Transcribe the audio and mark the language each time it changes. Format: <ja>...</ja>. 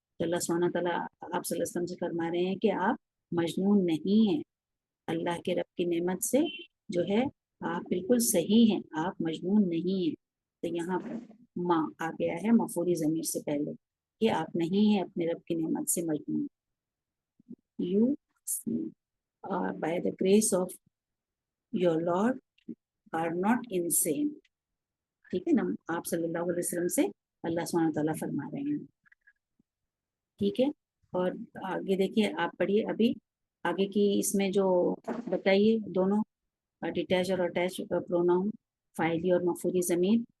<ur>تو اللہ سبحانہ تعالیٰ آپ صلی اللہ علیہ وسلم سے فرما رہے ہیں کہ آپ مجنون نہیں ہیں, اللہ کے رب کی نعمت سے جو ہے آپ بالکل صحیح ہیں, آپ مجنون نہیں ہیں. تو یہاں پر ماں آ گیا ہے مفعولی ضمیر سے پہلے کہ آپ نہیں ہیں اپنے رب کی نعمت سے مجنون.</ur> <en>You by the grace of your Lord are not insane.</en> <ur>ٹھیک ہے نا, آپ صلی اللہ علیہ وسلم سے اللہ سبحانہ تعالیٰ فرما رہے ہیں. ٹھیک ہے, اور آگے دیکھیے, آپ پڑھیے ابھی آگے کی اس میں جو بتائیے دونوں ڈیٹیچ اور اٹیچ پروناؤن, فاعلی اور مفعولی ضمیر.</ur>